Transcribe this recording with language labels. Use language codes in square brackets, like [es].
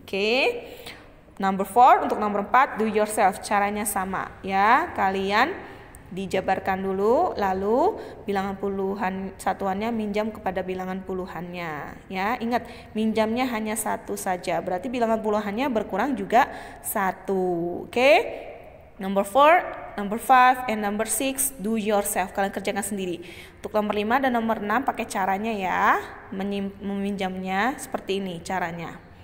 [id] Oke. [en] Number 4, [id] untuk nomor 4, [en] do yourself. [id] Caranya sama ya. Kalian dijabarkan dulu, lalu bilangan puluhan satuannya minjam kepada bilangan puluhannya. Ya, ingat minjamnya hanya 1 saja. Berarti bilangan puluhannya berkurang juga 1. Oke. [en] Number 4, number 5, and number 6, do yourself. [id] Kalian kerjakan sendiri. Untuk nomor 5 dan nomor 6 pakai caranya ya. Meminjamnya seperti ini caranya.